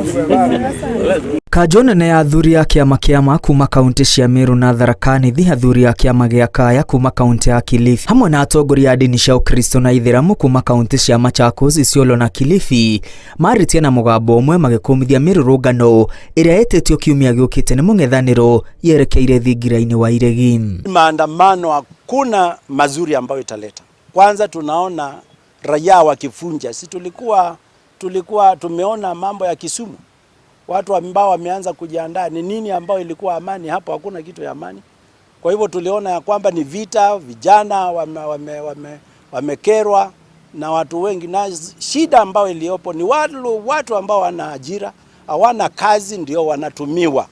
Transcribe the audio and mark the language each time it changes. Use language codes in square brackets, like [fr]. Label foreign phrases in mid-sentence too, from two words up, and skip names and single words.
[ki] Kajone nĩ athuri ya kĩama kĩa kuma kaunti cia Meru na Tharaka Nithi, athuri ya kĩama gĩa Kaya kuma kaunti ya Kilifi, hamwe na atongoria a dini cia Ukristo na Ithĩramu kuma kaunti cia Machakos, Isiolo na Kilifi maritie na mũgambo ũmwe magĩkũmithia mĩrũrũngano ĩrĩa ĩtĩtio kiumia gĩũkĩte nĩ mũng'ethanĩro yerekeire thingira-inĩ wa iregi. [sw] Maandamano hakuna mazuri ambayo italeta. Kwanza tunaona raia wakifunja. Si tulikuwa tumeona mambo ya Kisumu. Watu ambao wameanza kujiandaa ni nini ambao ilikuwa amani, hapo hakuna kitu ya amani. Kwa hivyo tuliona ya kwamba ni vita, vijana wamekerwa na watu wengi, na shida ambao iliopo ni watu ambao wana ajira, hawana kazi, ndio wanatumiwa.